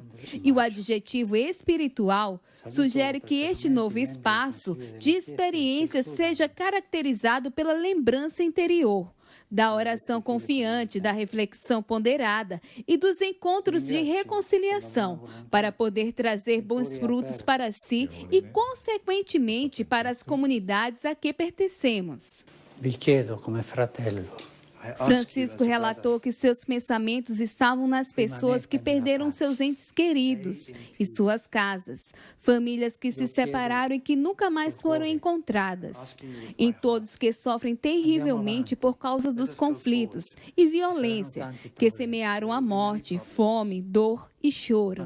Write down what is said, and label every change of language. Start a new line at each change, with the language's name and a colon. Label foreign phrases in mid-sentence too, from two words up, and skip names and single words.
Portuguese: E o adjetivo espiritual sugere que este novo espaço de experiência seja caracterizado pela lembrança interior, da oração confiante, da reflexão ponderada e dos encontros de reconciliação, para poder trazer bons frutos para si e, consequentemente, para as comunidades a que pertencemos.
Italian: Vi chiedo come fratello.
Portuguese: Francisco relatou que seus pensamentos estavam nas pessoas que perderam seus entes queridos e suas casas, famílias que se separaram e que nunca mais foram encontradas, em todos que sofrem terrivelmente por causa dos conflitos e violência que semearam a morte, fome, dor e choro.